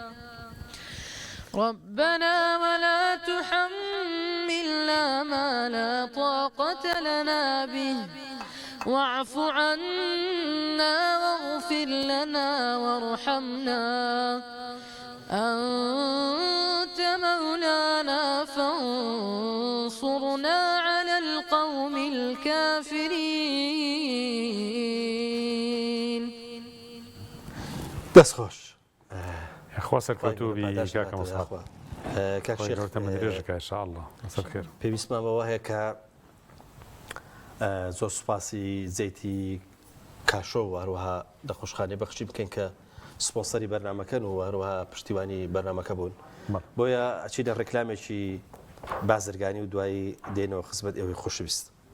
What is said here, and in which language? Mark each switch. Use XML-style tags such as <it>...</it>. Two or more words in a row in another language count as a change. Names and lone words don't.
<ar>ربنا ولا تحملنا ما لا طاقة لنا به واعف عنا واغفر لنا وارحمنا أنت مولانا فانصرنا على القوم الكافرين</ar> <ckb>دەست خۆش خوا سەرکەوتوو کاکە مەسعود کاک شێخ تەمەنی درێژەکە ئینشاءالله لەسەر خێر پێویستمان بەوە هەیە کە زۆر سوپاسی زەیتی کاشۆ و هەروەها دەخۆشخانەی بەخشی بکەین کە سپۆنسەری بەرنامەکەن و هەروەها پشتیوانی بەرنامەکە بوون بۆیە ئەچی لە ڕێکلامێکی بازرگانی و دوایی دێنەوە خزمەت ئێوەی خۆشەویست</ckb>